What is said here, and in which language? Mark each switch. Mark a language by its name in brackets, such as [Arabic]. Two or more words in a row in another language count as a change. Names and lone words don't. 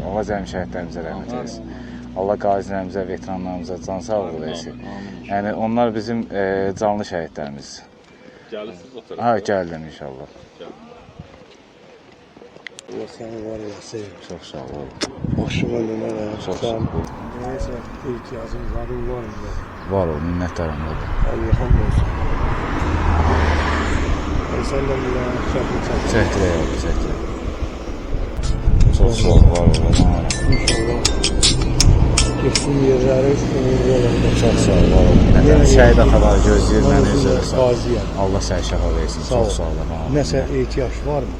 [Azerbaijani] Allah cəmi şəhidlərimizə rəhmət eləsin. Allah qazilərimizə, veteranlarımıza can sağlığı versin. Yəni onlar bizim canlı şəhidlərimiz. Gəlirsiniz o tərəfə. Ha, gəldim inşallah. Allah səni var eləsin. Çox sağ ol. Başıma nənə Çox sağ ol. [Turkish] Neyse ihtiyacın var mı? [Azerbaijani] Var ol, minnətdaram. [Turkish] Allah'ım olsun. Sen de bir şarkı çek. [Azerbaijani] Çəkdirək, çəkdirək. Çox sağ ol, var ol. İnşallah. Geçsin yerləri üstünlüğü olacaq. Çox sağ ol, var ol. Şəhid ataları gözləyir məni üzrə sağ ol. Qaziyəm. Allah səni şəfa versin. Çox sağ ol. Nəsə ehtiyac var mı?